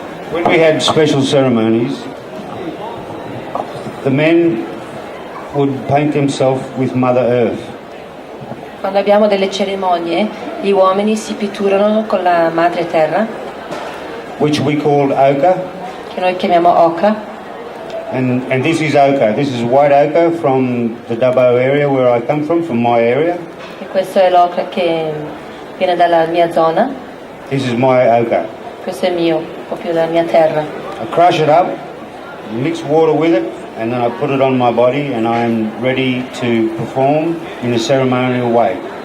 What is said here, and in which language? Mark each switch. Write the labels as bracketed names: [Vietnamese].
[English] When we had special ceremonies, the men would paint themselves with Mother Earth. [Italian] Quando abbiamo delle cerimonie, gli uomini si pitturano con la madre terra, [English] which we called ochre. [Italian] che noi chiamiamo ocra. [English] And this is ochre. This is white ochre from the Dubbo area where I come from my area. [Italian] E questo è l'ocra che viene dalla mia zona. [English] This is my ochre. [Italian] Questo è mio, proprio dalla mia terra. [English] I crush it up, mix water with it, and then I put it on my body, and I am ready to perform in a ceremonial way.